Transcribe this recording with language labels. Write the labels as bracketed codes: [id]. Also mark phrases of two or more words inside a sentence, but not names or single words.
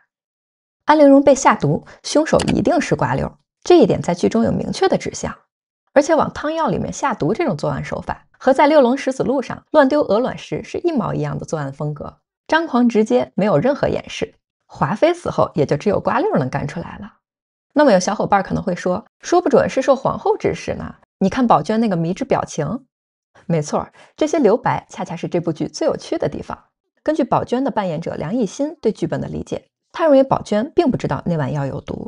[zh] 安陵容被下毒，兇手一定是瓜溜，這一點在劇中有明確的指向。而且往湯藥裡面下毒這種作案手法，和在六龍石子路上亂丟鵝卵石是一毛一樣的作案風格，張狂直接，沒有任何掩飾。華妃死後，也就只有瓜溜能幹出来了。那麼有小伙伴可能會說，說不準是受皇後指使呢？你看宝娟那個迷之表情。沒錯，這些留白恰恰是這部劇最有趣的地方。根據宝娟的扮演者梁艺欣對劇本的理解，他認為寶娟並不知道那碗藥有毒。